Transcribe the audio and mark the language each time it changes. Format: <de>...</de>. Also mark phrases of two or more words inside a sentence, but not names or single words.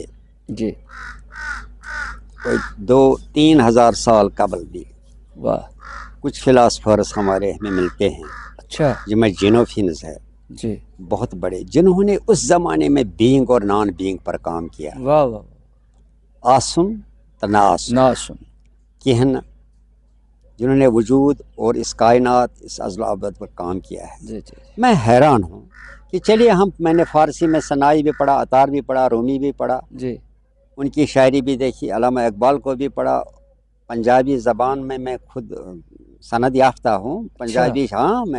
<ur>جی کوئی 2-3 ہزار سال قبل بھی واہ، کچھ فلاسفرز ہمارے ہمیں ملتے ہیں، اچھا جن میں جینوفینز ہے، جی بہت بڑے، جنہوں نے اس زمانے میں بینگ اور</ur> <en>non being</en> <ur>پر کام کیا، واہ واہ آسن تناسن ناسن، کہن، جنہوں نے وجود اور اس کائنات، اس ازل و ابد پر کام کیا ہے۔ جی جی میں حیران ہوں کہ چلیے میں نے فارسی میں ثنائی بھی پڑھا، عطار بھی پڑھا، رومی بھی پڑھا، جی ان کی شاعری بھی دیکھی، علامہ اقبال کو بھی پڑھا، پنجابی زبان میں خود سند یافتہ ہوں، پنجابی، ہاں میں</ur>